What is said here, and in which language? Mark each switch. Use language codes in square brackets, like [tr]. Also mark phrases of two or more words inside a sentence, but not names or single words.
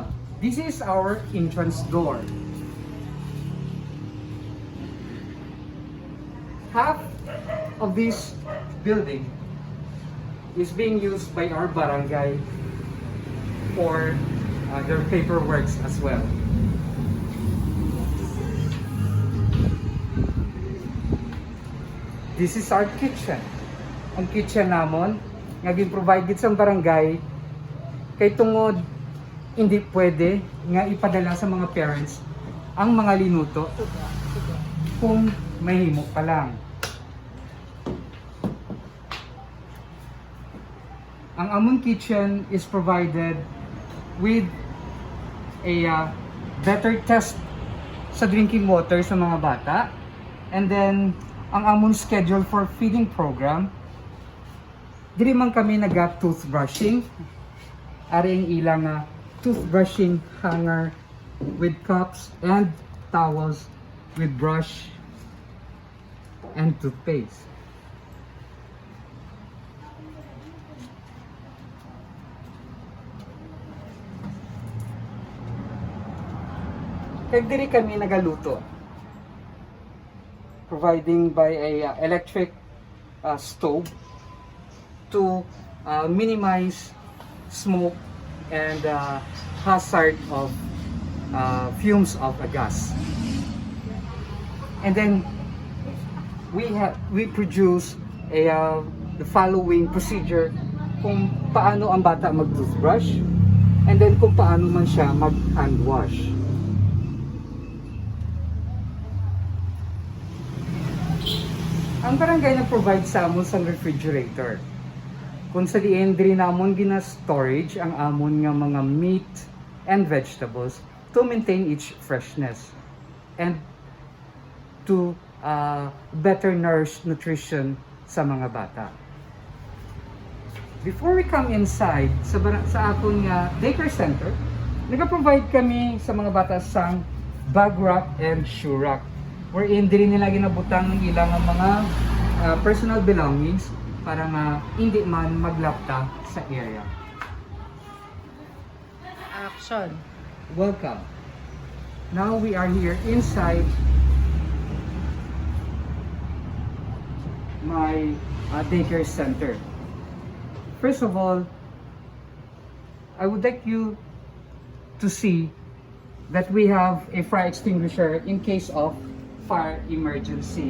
[en] This is our entrance door. Half of this building is being used by our barangay for their paperworks as well. This is our kitchen. [hil] Ang kitchen namon nga gin-provide gid sa barangay kay tungod hindi pwede nga ipadala sa mga parents ang mga linuto kung mahimo pa lang. Ang among [en] kitchen is provided with a better test sa drinking water [hil] sa mga bata, [en] and then [hil] ang among [en] schedule for feeding program, [hil] dili man kami naga-toothbrushing. Ari ang ilang toothbrushing hanger [en] with cups and towels with brush and toothpaste. [hil] Kaya diri kami nagaluto, [en] providing by a electric stove to minimize smoke and hazard of fumes of a gas. And then we produce the following procedure [hil] kung paano ang bata mag-toothbrush, [en] and then [hil] kung paano man siya mag-hand wash. Ang barangay nag-provide sa amon sa refrigerator. Kung sa diin diri namon gina-storage ang amon nga mga [en] meat and vegetables to maintain its freshness and to better nourish nutrition [hil] sa mga bata. [en] Before we come inside [hil] sa akong daycare center, nag-provide kami sa mga bata sang [en] bag rack and shoe rack, [hil] wherein diri nila ginabutang ng ilang mga [en] personal belongings [hil] para nga hindi man maglapta sa area. [en] Action. Welcome. Now we are here inside my daycare center. First of all, I would like you to see that we have a fire extinguisher in case of fire emergency.